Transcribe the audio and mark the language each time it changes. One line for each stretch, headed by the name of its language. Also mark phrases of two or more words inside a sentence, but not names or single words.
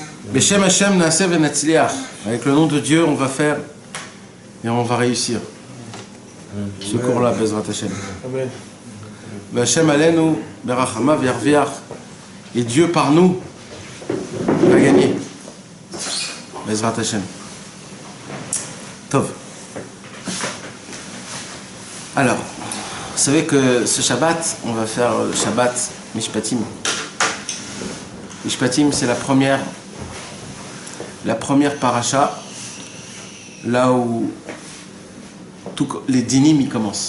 Hebrew: בשם השם נעשה ונצליח.
French: Avec le nom de Dieu, on va faire et on va réussir. Ce cours-là,
Hebrew: בעזרת השם. השם עלינו ברחמיו ירוויח.
French: Et Dieu par nous va gagner.
Hebrew: בעזרת השם. טוב.
French: Alors, vous savez que ce Shabbat, on va faire le Shabbat Mishpatim. Mishpatim, c'est la première paracha, là où tous les dinim y commencent.